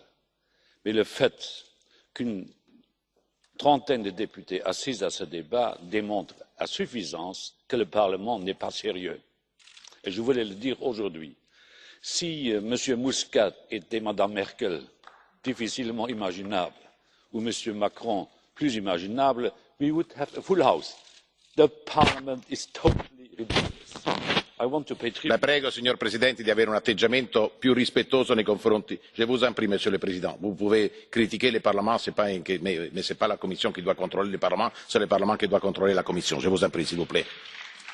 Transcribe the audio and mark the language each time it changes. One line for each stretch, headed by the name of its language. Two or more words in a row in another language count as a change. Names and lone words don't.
French: Mais le fait qu'une trentaine de députés assis à ce débat démontre à suffisance que le Parlement n'est pas sérieux. Et je voulais le dire aujourd'hui. Si M. Muscat était Mme Merkel, difficilement imaginable, ou M.
English: Macron,
French: plus imaginable,
English: we would have a full house. The Parliament is totally ridiculous. I want to pay tribute.
Italian: La prego, signor Presidente, di avere un atteggiamento più rispettoso nei confronti.
French: Je vous en prie, Monsieur le Président. Vous pouvez critiquer le Parlement, mais ce n'est pas la Commission qui doit contrôler le Parlement, c'est le Parlement qui doit contrôler la Commission. Je vous en prie, s'il vous plaît.